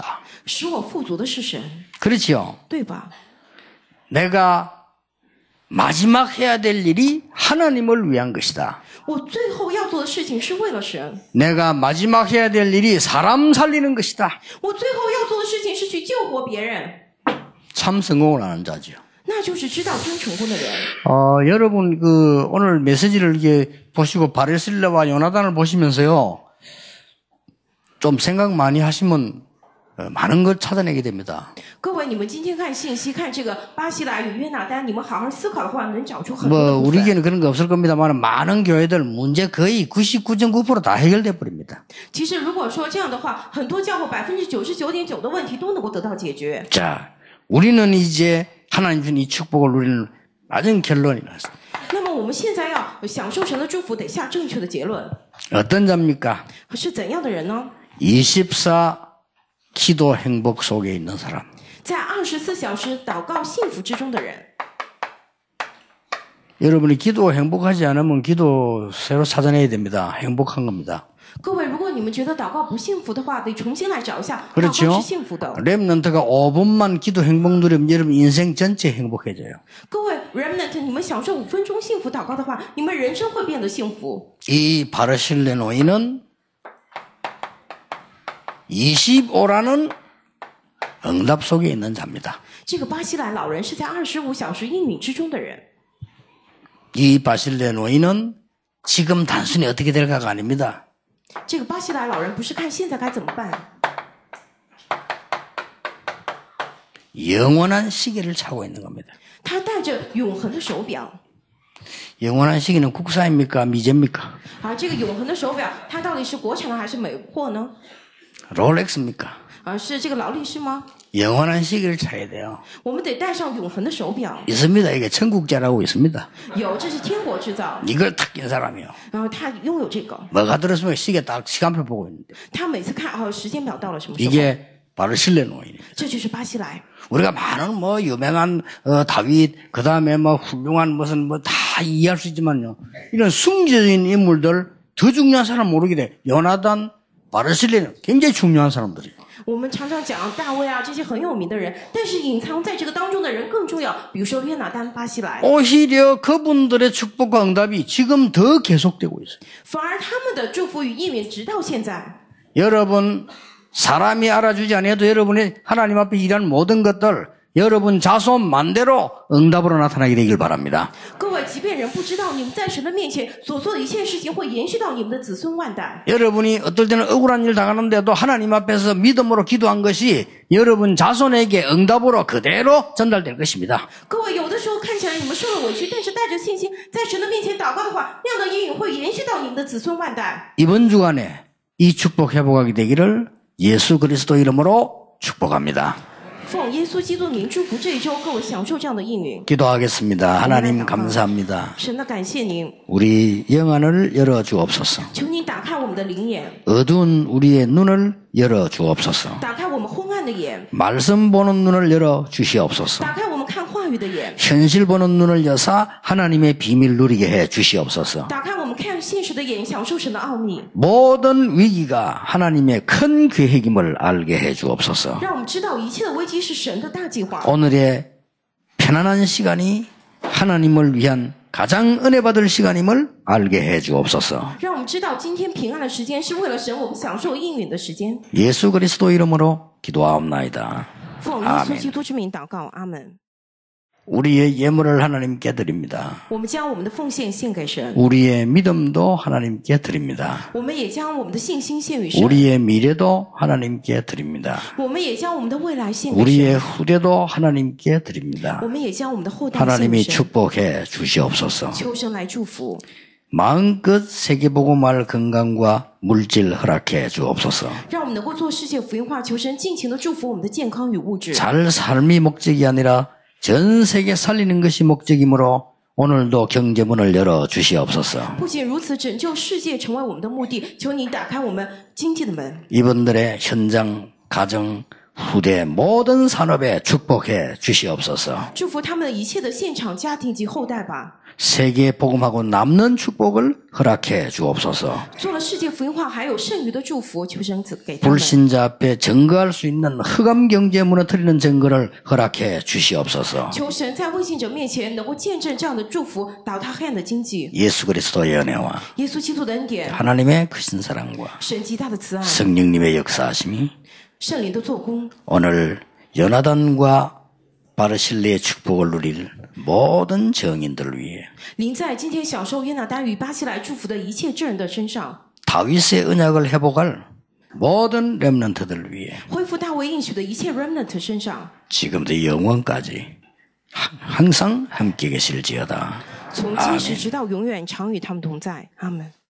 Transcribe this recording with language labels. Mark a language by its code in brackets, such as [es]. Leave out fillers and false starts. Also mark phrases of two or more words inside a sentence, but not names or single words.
[zh] 使我富足的是神， [ko] 그렇죠. [zh] 对吧？ [ko] 내가 마지막 해야 될 일이 하나님을 위한 것이다. [zh] 我最后要做的事情是为了神， [ko] 내가 마지막 해야 될 일이 사람 살리는 것이다. [zh] 我最后要做的事情是去救活别人， [ko] 참 성공을 하는 자죠. [zh] 那就是知道真成功的人。 [ko] 여러분 오늘 메시지를 이게 보시고 바르실레와 요나단을 보시면서요. 좀 생각 많이 하시면 많은 걸 찾아내게 됩니다. [zh] 各位，你们今天看信息，看这个巴西拉与约拿丹，你们好好思考的话，能找出很多的 [ko] 뭐 [zh] 部 [ko] 우리 [zh] 分。 [ko] 교회는 그런 거 없을 겁니다만 많은 교회들 문제 거의 99.9% 다 해결돼 버립니다. [zh] 其实如果说这样的话，很多教会99.9%的问题都能够得到解决。 [ko] 자, 우리는 이제 하나님 준 이 축복을 누리는 낮은 결론이 났습니다. [zh] 那么我们现在要享受神的祝福，得下正确的结论。 [ko] 어떤 자입니까? [zh] 是怎样的人呢？ [ko] 24 기도 행복 속에 있는 사람. [zh] 在24小时祷告幸福之中的人。 [ko] 여러분이 기도 행복하지 않으면 기도 새로 찾아내야 됩니다. 행복한 겁니다. [zh] 各位，如果你们觉得祷告不幸福的话，得重新来找一下，祷告 [ko] 그렇죠? [zh] 是幸福的。 [ko] 렘넌트가 5분만 기도 행복 누리면 여러분 인생 전체 행복해져요. [zh] 各位 remnant， 你们享受5分钟幸福祷告的话，你们人生会变得幸福。 [ko] 이 바르실레 노인은 25라는 응답 속에 있는 자입니다. [zh] 这个巴西兰老人是在25小时应允之中的人。 [ko] 이 바실레 노인은 지금 단순히 어떻게 될까가 아닙니다. [zh] 这个巴西兰老人不是看现在该怎么办， [ko] 영원한 시계를 차고 있는 겁니다. [zh] 他戴着永恒的手表。 [ko] 영원한 시계는 국산입니까? 미제입니까? [zh] 而这个永恒的手表，它到底是国产的还是美货呢？ [ko] 롤렉스입니까? [zh] 是这个劳力士吗？ [ko] 영원한 시계를 차야 돼요. [zh] 我们得戴上永恒的手表。 [ko] 있습니다. 이게 천국제라고 있습니다. [zh] 有，这是天国制造。 [ko] 이걸 탁 낀 사람이요. [zh] 然后他拥有这个， [ko] 뭐가 들었으면 시계 딱 시간표 보고 있는데 [zh] 他每次看时间表到了什么时候， [ko] 이게 바로 실내 노인입니다. [zh] 这就是巴西来。 [ko] 우리가 많은 뭐 유명한 다윗 그다음에 뭐 훌륭한 무슨 뭐 다 이해할 수 있지만요. 이런 숨겨진 인물들 더 중요한 사람 모르게 돼. 요나단, 바르실레는 굉장히 중요한 사람들이에요. [zh] 我们常常讲大卫啊这些很有名的人，但是隐藏在这个当中的人更重要。比如说约拿单、巴西来， [ko] 오히려 그분들의 축복과 응답이 지금 더 계속되고 있어요. [zh] 反而他们的祝福与应允直到现在。 [ko] 여러분 사람이 알아주지 않아도 여러분이 하나님 앞에 일하는 모든 것들 여러분 자손 만대로 응답으로 나타나게 되길 바랍니다. [zh] 各位，即便人不知道，你们在神的面前所做的一切事情会延续到你们的子孙万代。 [ko] 여러분이 어떨 때는 억울한 일 당하는데도 하나님 앞에서 믿음으로 기도한 것이 여러분 자손에게 응답으로 그대로 전달될 것입니다. [zh] 各位，有的时候看起来你们受了委屈，但是带着信心在神的面前祷告的话，那样的应允会延续到你们的子孙万代。 [ko] 이번 주간에 이 축복 회복하게 되기를 예수 그리스도 이름으로 축복합니다. [zh] 奉耶稣基督名祝福这一周，各位享受这样的应允。 [ko] 기도하겠습니다. 하나님 감사합니다. [zh] 神的感谢您， [ko] 우리 영안을 열어 주옵소서. [zh] 求您打开我们的灵眼， [ko] 어두운 우리의 눈을 열어 주옵소서. [zh] 打开我们昏暗的眼， [ko] 말씀 보는 눈을 열어 주시옵소서. [zh] 打开我们看话语的眼， [ko] 현실 보는 눈을 여사 하나님의 비밀 누리게 해 주시옵소서. [zh] 打开我们看现实的眼，享受神的奥秘， [ko] 모든 위기가 하나님의 큰 계획임을 알게 해 주옵소서. [zh] 让我们知道一切的危机是神的大计划。 [ko] 오늘의 편안한 시간이 하나님을 위한 가장 은혜 받을 시간임을 알게 해 주옵소서. [zh] 让我们知道今天平安的时间是为了神，我们享受应允的时间。 [ko] 예수 그리스도 이름으로 기도하옵나이다. [zh] 奉耶稣基督之名祷告，阿门。 [ko] 우리의 예물을 하나님께 드립니다. [zh] 我们将我们的奉献献给神， [ko] 우리의 믿음도 하나님께 드립니다. [zh] 我们也将我们的信心献与神， [ko] 우리의 미래도 하나님께 드립니다. [zh] 我们也将我们的未来献给 [ko] 우리의 [zh] 神， [ko] 후대도 하나님께 드립니다. [zh] 我们也将我们的后代献 [ko] 하나님이 [zh] 给神。 [ko] 축복해 주시옵소서. [zh] 求神来祝福， [ko] 마음껏 세계복음할 건강과 물질 허락해 주옵소서. [zh] 让我们能够做世界福音化。求神尽情的祝福我们的健康与物质。 [ko] 잘 삶이 목적이 아니라 전 세계 살리는 것이 목적이므로 오늘도 경제문을 열어 주시옵소서. [zh] 不仅如此，拯救世界成为我们的目的。求你打开我们经济的门， [ko] 이분들의 현장, 가정, 후대 모든 산업에 축복해 주시옵소서. [zh] 祝福他们一切的现场、家庭及后代吧。 [ko] 세계 복음하고 남는 축복을 허락해 주옵소서. [zh] 做了世界福音化，还有剩余的祝福，求神赐给他们。 [ko] 불신자 앞에 증거할 수 있는 흑암 경제 무너뜨리는 증거를 허락해 주시옵소서. [zh] 求神在未信者面前能够见证这样的祝福，倒塌黑暗的经济。 [ko] 예수 그리스도의 은혜와 [zh] 耶稣基督的恩典， [ko] 하나님의 크신 사랑과 [zh] 神极大的慈爱， [ko] 성령님의 역사하심이 [zh] 圣灵的做工， [ko] 오늘 요나단과 바르실레의 축복을 누릴 모든 정인들을 위해 [zh] 临在今天享受约拿单与巴西来祝福的一切证人的身上， [ko] 다윗의 언약을 회복할 모든 렘넌트들을 위해 [zh] 恢复大卫应许的一切 remnant 身上， [ko] 지금부터 영원까지 항상 함께 계실지어다. [zh] 从今时直到永远，常与他们同在。阿门。